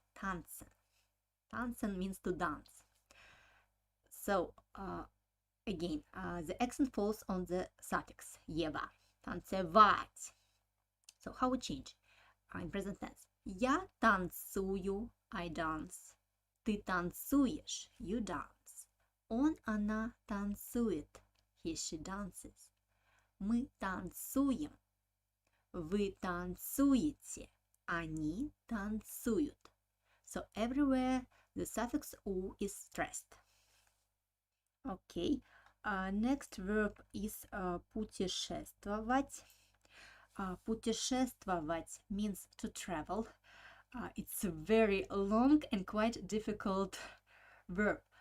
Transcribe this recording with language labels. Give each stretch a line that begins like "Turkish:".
English: Tanzen. Tanzen means to dance. So, again, the accent falls on the suffix ева.
Russian: Танцевать.
English: So, how we change in present tense?
Russian: Я танцую,
English: I dance.
Russian: Ты танцуешь,
English: you dance.
Russian: Он, она танцует,
English: he, she dances.
Russian: Мы танцуем, вы танцуете, они танцуют.
English: So everywhere the suffix u is stressed. Okay, next verb is путешествовать. Путешествовать means to travel. It's a very long and quite difficult verb.